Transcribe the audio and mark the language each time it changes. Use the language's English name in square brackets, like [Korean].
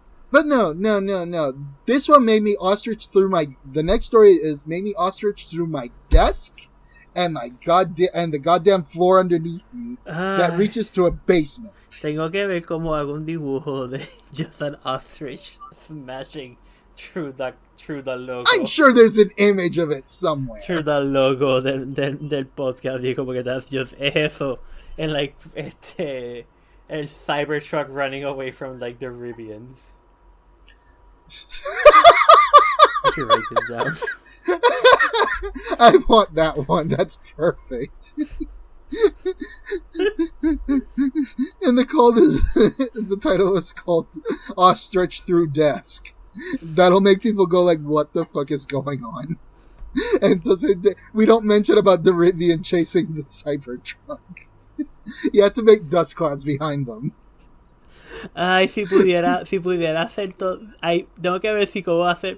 [English] But no. This one made me ostrich through the next story made me ostrich through my desk and the goddamn floor underneath me that reaches to a basement. [Spanish] Tengo que ver cómo hago un dibujo de [English] just an ostrich smashing through the logo. I'm sure there's an image of it somewhere. Through the logo [Spanish] del podcast. Y como que [English] that's just [Spanish] eso. [English] And like el Cybertruck running away from like the Rivians. I should write this down. I want that one. That's perfect. And the title is called Ostrich Through Desk. That'll make people go like, what the fuck is going on? And we don't mention about the Rivian chasing the Cybertruck. You have to make dust clouds behind them. [Spanish] Ay, si pudiera hacer todo. Ay, tengo que ver si cómo hacer.